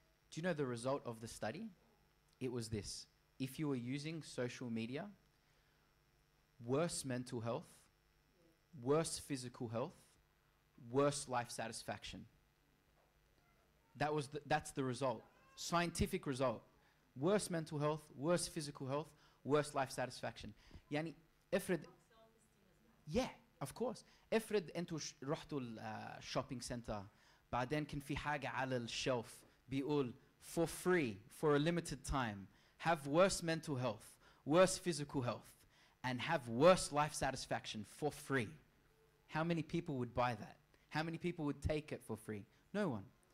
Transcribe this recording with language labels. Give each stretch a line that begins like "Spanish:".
English: Do you know the result of the study? It was this. If you were using social media, worse mental health, worse physical health, worse life satisfaction. That's the result. Scientific result. Worse mental health, worse physical health, worse life satisfaction.
Arabic: يعني افرض
English: yeah, of course.
Arabic: افرض انتوا رحتوا الشوبينج سنتر بعدين كان في حاجة على الشلف بيقول
English: for free for a limited time have worse mental health, worse physical health, and have worse life satisfaction for free. How many people would buy that? How many people would take it for free? No one.